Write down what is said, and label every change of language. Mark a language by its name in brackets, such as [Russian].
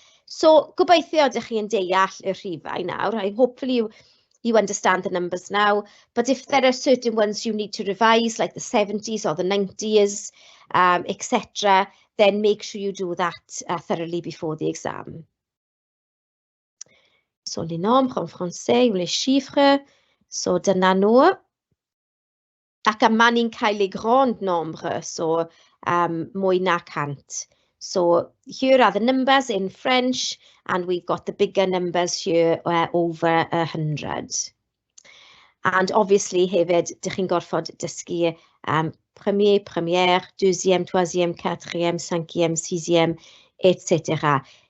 [Welsh] So gobeithio ydych chi yn deall y rhifau nawr. [English] Hopefully you understand the numbers now, but if there are certain ones you need to revise, like the 70s or the 90s, etc., then make sure you do that thoroughly before the exam. [French] So les nombres en français ou les chiffres, [Welsh] so dyna nhw. Ac yma ni'n cael [French] les grands nombres, [Welsh] so mwy na 100. [English] So here are the numbers in French, and we've got the bigger numbers here over 100. And obviously [Welsh] hefyd, dych chi'n gorfod dysgu [English] premier, première, deuxième, troisième, quatrième, cinquième, sixième, etc.